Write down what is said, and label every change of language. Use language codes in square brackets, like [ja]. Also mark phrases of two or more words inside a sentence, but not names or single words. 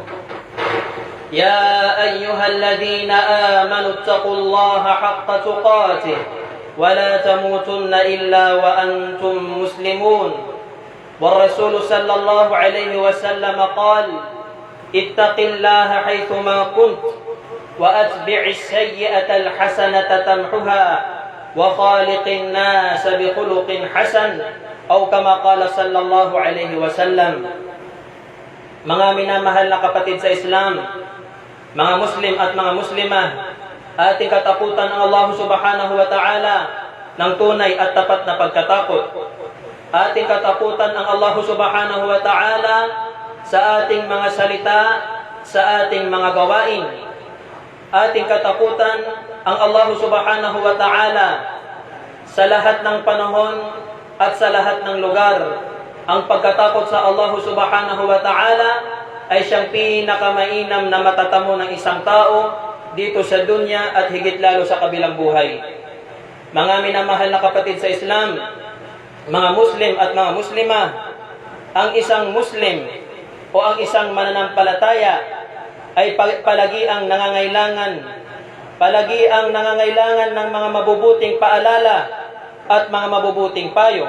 [ar] يا أيها الذين آمنوا اتقوا الله حق تقاته ولا تموتن إلا وأنتم مسلمون والرسول صلى الله عليه وسلم قال اتق الله حيثما كنت وأتبع السيئة الحسنة تمحها وخالق الناس بخلق حسن أو كما قال صلى الله عليه وسلم. [tl] Mga minamahal na kapatid sa Islam, mga Muslim at mga Muslimah, ating katakutan ang Allah [ar] سبحانه وتعالى [tl] ng tunay at tapat na pagkatakot. Ating katakutan ang Allah [ar] سبحانه وتعالى [tl] sa ating mga salita, sa ating mga gawain. Ating katakutan ang Allah [ar] سبحانه وتعالى [tl] sa lahat ng panahon at sa lahat ng lugar. Ang pagkatakot sa Allah [ar] سبحانه وتعالى [tl] ay siyang pinakamainam na matatamo ng isang tao dito sa dunya at higit lalo sa kabilang buhay. Mga minamahal na kapatid sa Islam, mga Muslim at mga Muslimah, ang isang Muslim o ang isang mananampalataya ay palagi ang nangangailangan ng mga mabubuting paalala at mga mabubuting payo.